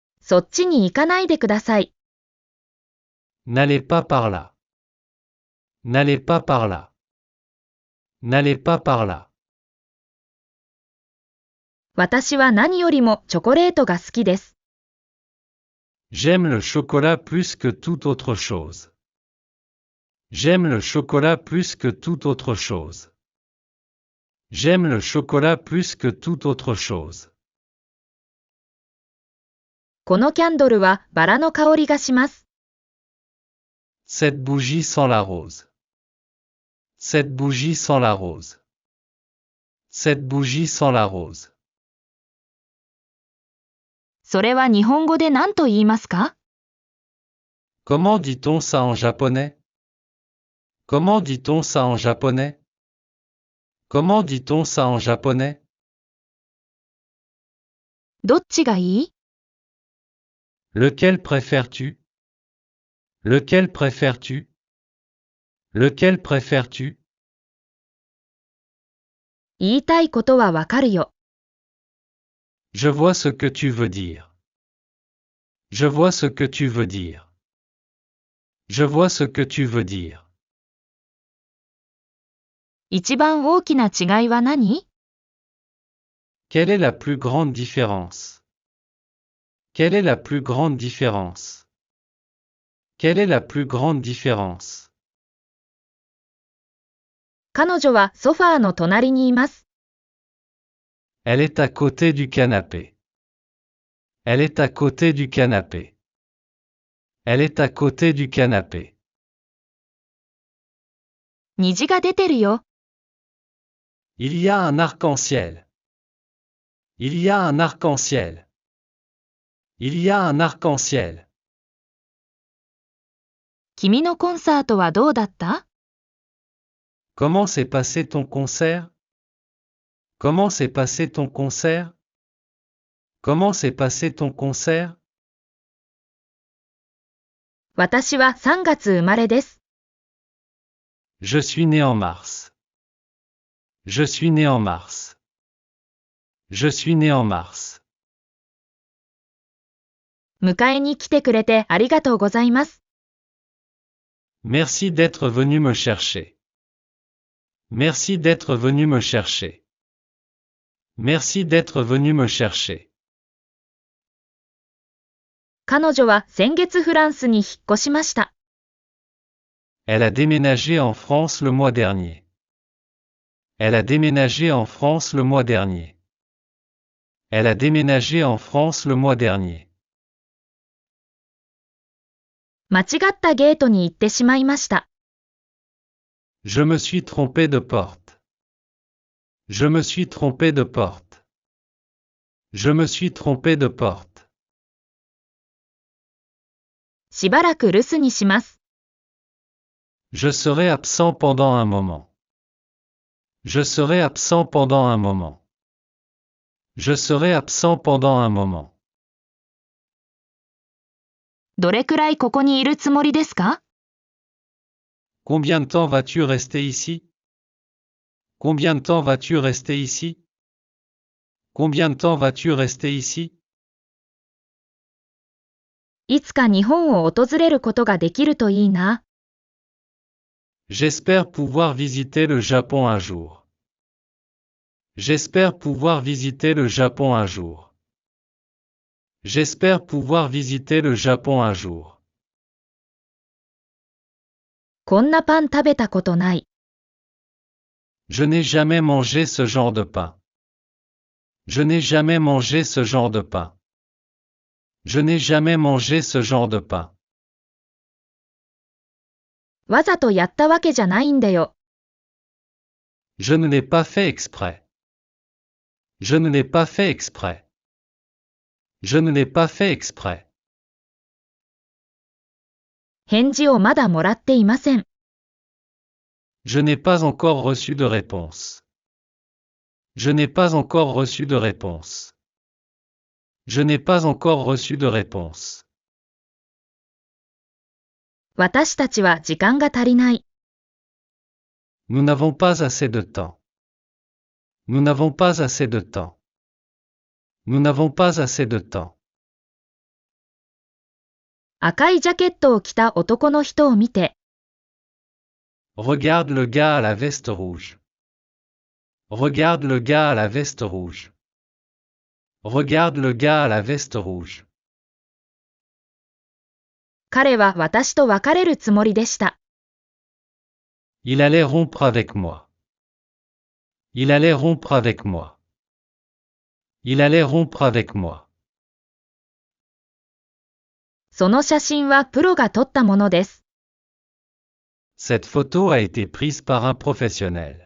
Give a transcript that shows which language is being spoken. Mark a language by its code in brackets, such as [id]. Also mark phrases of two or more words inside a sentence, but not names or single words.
[ja] そっちに行かないでください。 [fr] N'allez pas par là. N'allez pas par là. N'allez pas par là. [ja] 私は何よりもチョコレートが好きです。 [fr] J'aime le chocolat plus que toute autre chose. J'aime le chocolat plus que toute autre chose. J'aime le chocolat plus que toute autre chose. [ja] このキャンドルはバラの香りがします。 [fr] Cette bougie sent la rose. Cette bougie sent la rose. Cette bougie sent la rose. [ja] それは日本語で何と言いますか？ [fr] Comment dit-on ça en japonais? Comment dit-on ça en japonais? Comment dit-on ça en japonais? [ja] どっちがいい？ [fr] Lequel préfères-tu? Lequel préfères-tu? Lequel préfères-tu? [ja] 言いたいことはわかるよ。 [fr] Je vois ce que tu veux dire. Je vois ce que tu veux dire. Je vois ce que tu veux dire. [ja] 一番大きな違いは何？ [fr] Quelle est la plus grande différence? Quelle est la plus grande différence? Quelle est la plus grande différence? [ja] 彼女はソファーの隣にいます。 [fr] Elle est à côté du canapé. Elle est à côté du canapé. Elle est à côté du canapé. [ja] 虹が出てるよ。 [fr] Il y a un arc-en-ciel. Il y a un arc-en-ciel. Il y a un arc-en-ciel. [ja] 君のコンサートはどうだった？ [fr] Comment s'est passé ton concert? Comment s'est passé ton concert? Comment s'est passé ton concert? [ja] 私は3月生まれです。 [fr] Je suis né en mars. Je suis né en mars. Je suis né en mars. [ja] 迎えに来てくれてありがとうございます。 [fr] Merci d'être venu me chercher. Merci d'être venu me chercher. Merci d'être venu me chercher. [ja] 彼女は先月フランスに引っ越しました。 [fr] Elle a déménagé en France le mois dernier. Elle a déménagé en France le mois dernier. Elle a déménagé en France le mois dernier. [ja] 間違ったゲートに行ってしまいました。 [fr] Je me suis trompé de porte. Je me suis trompé de porte. Je me suis trompé de porte. [ja] しばらく留守にします。 [fr] Je serai absent pendant un moment. Je serai absent pendant un moment. Je serai absent pendant un moment. [ja] どれくらいここにいるつもりですか？ [fr] Combien de temps vas-tu rester ici? Combien de temps vas-tu rester ici? Combien de temps vas-tu rester ici? [ja] いつか日本を訪れることができるといいな。 [fr] J'espère pouvoir visiter le Japon un jour. J'espère pouvoir visiter le Japon un jour. J'espère pouvoir visiter le Japon un jour. [ja] こんなパン食べたことない。 [fr] Je n'ai jamais mangé ce genre de pain. Je n'ai jamais mangé ce genre de pain. Je n'ai jamais mangé ce genre de pain. [ja] わざとやったわけじゃないんだよ。 [fr] Je ne l'ai pas fait exprès. Je ne l'ai pas fait exprès. Je ne l'ai pas fait exprès. [ja] 返事をまだもらっていません。 [fr] Je n'ai pas encore reçu de réponse. Je n'ai pas encore reçu de réponse. Je n'ai pas encore reçu de réponse. [ja] 私たちは時間が足りない。 [fr] Nous n'avons pas assez de temps. Nous n'avons pas assez de temps. Nous n'avons pas assez de temps. [ja] 赤いジャケットを着た男の人を見て、 [fr] Regarde le gars à la veste rouge. Regarde le gars à la veste rouge. Regarde le gars à la veste rouge. [ja] 彼は私と別れるつもりでした。 [fr] Il allait rompre avec moi. Il allait rompre avec moi. Il allait rompre avec moi. [ja] その写真はプロが撮ったものです。 [fr] Cette photo a été prise par un professionnel.